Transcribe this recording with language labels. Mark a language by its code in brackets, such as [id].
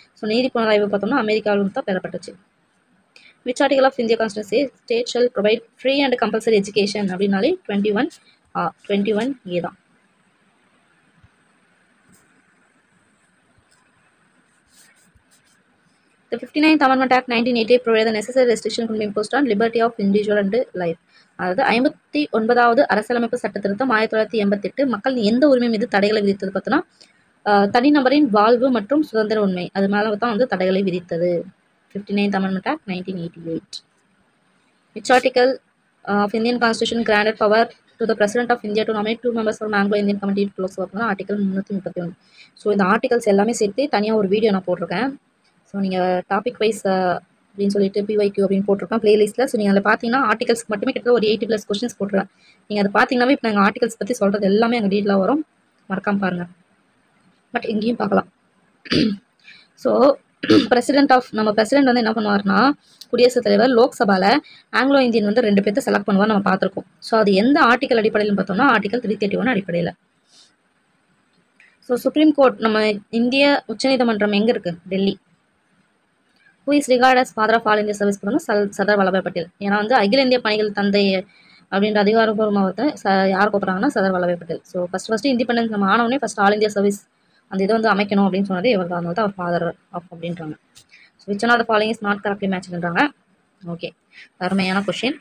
[ta] So நீதி புனராய்வு பார்த்தோம்னா அமெரிக்காவிலும் தான் பெறப்பட்டுச்சு. [en] Which article of India Constitution says state shall provide free and compulsory education? [ta] அப்படின்னாலே 21A தான். [en] The 59th Amendment Act 1988 provided the necessary restriction could be imposed on liberty of individual and life. [ta] அதாவது 59வது அரசியலமைப்பு சட்ட திருத்தம் 1988 மக்கள் எந்த உரிமை மீது தடைகளை விதித்தது பார்த்தோன்னா தனிநபரின் வாழ்வு மற்றும் சுதந்திர உரிமை அது மேலே தான் வந்து தடைகளை விதித்தது. [en] 59th Amendment Act 1988. Which article of Indian Constitution granted power to the President of India to nominate 2 members from Anglo-Indian Committee to Lok Sabha? Article 331. [ta] So இந்த ஆர்டிகல்ஸ் எல்லாமே சேர்த்து தனியாக ஒரு வீடியோ நான் போட்டிருக்கேன். ஸோ நீங்கள் டாபிக் வைஸ் அப்படின்னு சொல்லிட்டு பிஒய்க்யூ அப்படின்னு போட்டிருக்கேன் பிளேலிஸ்ட்டில். ஸோ நீங்கள் அதில் பார்த்தீங்கன்னா ஆர்டிகல்ஸ்க்கு மட்டுமே கிட்ட ஒரு 80+ கொஸ்டின்ஸ் போட்டுருக்கேன். நீங்கள் அதை பார்த்தீங்கன்னாவே இப்போ நாங்கள் ஆர்டிகல்ஸ் பற்றி சொல்கிறது எல்லாமே அங்கே டீட்டெயிலாக வரும், மறக்காமல் பாருங்கள். பட் இங்கேயும் பார்க்கலாம். ஸோ நம்ம பிரசிடென்ட் வந்து என்ன பண்ணுவார்னா குடியரசுத் தலைவர் லோக்சபாவில் ஆங்கிலோ இந்தியன் வந்து 2 பேர்த்த செலக்ட் பண்ணுவார், நம்ம பார்த்துருக்கோம். ஸோ அது எந்த ஆர்டிக்கல் அடிப்படையில் பார்த்தோம்னா ஆர்டிகல் 331 அடிப்படையில். ஸோ சுப்ரீம் கோர்ட் நம்ம இந்திய உச்சநீதிமன்றம் எங்கே இருக்குது? Delhi. [en] Who is regarded as father of all India service? [ta] Sardar Vallabhbhai Patel. ஏன்னா வந்து அகில இந்திய பணிகள் தந்தை அப்படின்ற அதிகாரப்பூர்வமாக யார் கூப்பிட்றாங்கன்னா Sardar Vallabhbhai Patel. So first independence நம்ம ஆனவுடனே ஃபஸ்ட் ஆல் இந்தியா சர்வீஸ் அந்த இதை வந்து அமைக்கணும் அப்படின்னு சொன்னது இவர் தான், அதனால தான் அவர் ஃபாதர் ஆஃப் அப்படின்றாங்க. [en] So which one of the following is not correctly மேட்ச்ன்றாங்க. [ta] Okay, அருமையான கொஸ்டின்.